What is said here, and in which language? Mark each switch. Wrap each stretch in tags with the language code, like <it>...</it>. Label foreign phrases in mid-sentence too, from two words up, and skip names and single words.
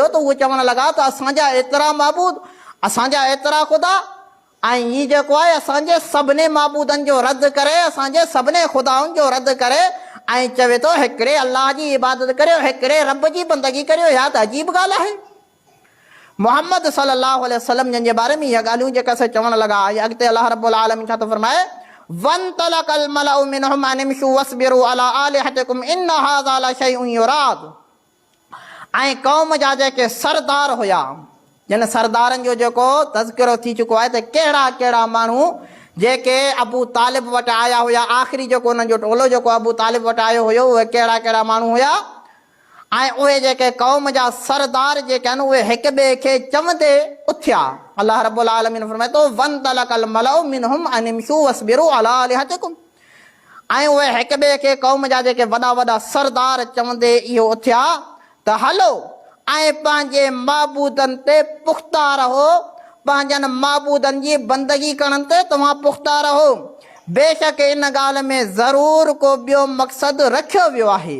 <sd>त उहे चवण लॻा त असांजा एतिरा माबूद, असांजा एतिरा ख़ुदा, ऐं हीउ जेको आहे असांजे सभिनी माबूदनि जो रद्द करे, असांजे सभिनी ख़ुदाउनि जो रद्द करे, ऐं चवे थो हिकिड़े अल्लाह जी इबादत करियो, हिकिड़े रब जी बंदगी करियो। इहा त अजीब ॻाल्हि आहे। मोहम्मद</sd> <ar>صلى الله عليه وسلم</ar> <sd>जन जे बारे में इहा ॻाल्हियूं जेका असां चवण लॻा, अॻिते</sd> <ar>الله رب العالمين</ar> <sd>छा थो फरमाए,</sd> <ar>وانطلق الملأ منهم أن امشوا واصبروا على آلهتكم إن هذا لشيء يراد.</ar> <sd>ऐं क़ौम जा जेके सरदार हुया, जिन सरदारनि जो जेको तज़किरो थी चुको आहे त कहिड़ा कहिड़ा माण्हू जेके अबू तालिब वटि आया हुया, आख़िरी जेको उन्हनि जो टोलो जेको अबू तालिब वटि आयो हुयो, उहे कहिड़ा कहिड़ा माण्हू हुया। ऐं उहे जेके क़ौम जा सरदार जेके आहिनि उहे हिक ॿिए खे चवंदे उथिया।</sd> <ar>الله رب العالمين</ar> <sd>फरमाए थो,</sd> <ar>وانطلق الملأ منهم أن امشوا واصبروا على آلهتكم.</ar> <sd>ऐं उहे हिक ॿिए खे क़ौम जा जेके वॾा वॾा सरदार चवंदे इहो उथिया त हलो ऐं पंहिंजे माबूदनि ते पुख़्ता रहो, पंहिंजनि माबूदनि जी बंदगी करण ते तव्हां पुख़्ता रहो। बेशक इन ॻाल्हि में ज़रूरु को ॿियो मक़सदु रखियो वियो आहे।</sd>